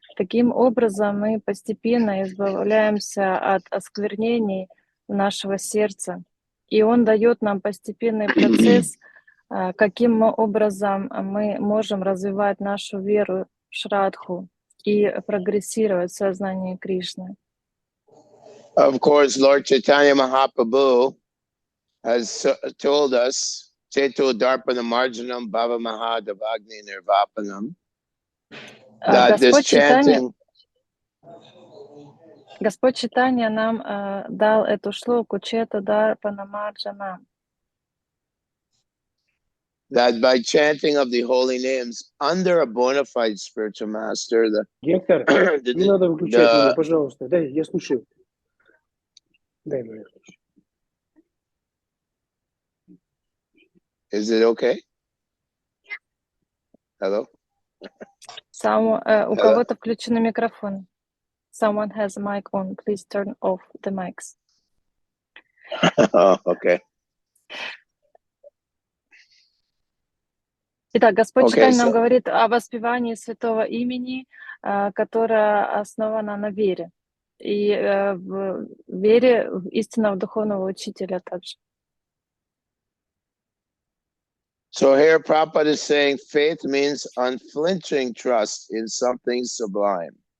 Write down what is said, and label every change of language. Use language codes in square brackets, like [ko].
[ru] Таким образом мы постепенно избавляемся от осквернений нашего сердца. И он дает нам постепенный процесс, каким образом мы можем развивать нашу веру, шрадху, и прогрессировать в сознании Кришны. [en] Of course, Lord Chaitanya Mahaprabhu has told us, [sa] Cheto Darpana Marjanam Bhava Mahadavagni Nirvapanam, [en] that this chanting... [ru] Господь Чайтанья нам дал эту шлоку [sa] Чета Дарпана Марджана. [en] That by chanting of the holy names under a bona fide spiritual master, [ru] Гектор, не надо выключать меня, пожалуйста. Дай, я слушаю. Дай мне. [en] Is it okay? Hello? [ru] У кого-то включен микрофон. [en] Someone has a mic on. Please turn off the mics. Oh, okay. [ru] Итак, Господь Чайтанья нам говорит о воспевании святого имени, которое основано на вере. И в вере в истинного духовного учителя также. [en] So here Prabhupada is saying faith means unflinching trust in something sublime.